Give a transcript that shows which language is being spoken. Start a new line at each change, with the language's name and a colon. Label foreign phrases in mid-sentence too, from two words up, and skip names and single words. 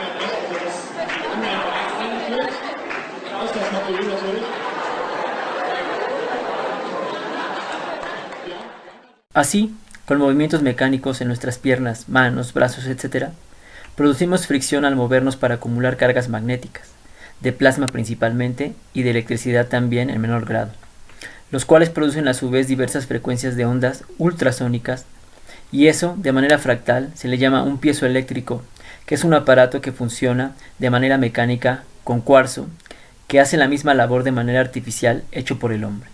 German: Er hat recht, also das Online-Bereich eingeführt. Ausgleichsmaterial natürlich.
Spanish: Así, con movimientos mecánicos en nuestras piernas, manos, brazos, etc., producimos fricción al movernos para acumular cargas magnéticas, de plasma principalmente y de electricidad también en menor grado, los cuales producen a su vez diversas frecuencias de ondas ultrasónicas, y eso, de manera fractal, se le llama un piezoeléctrico, que es un aparato que funciona de manera mecánica con cuarzo, que hace la misma labor de manera artificial hecho por el hombre.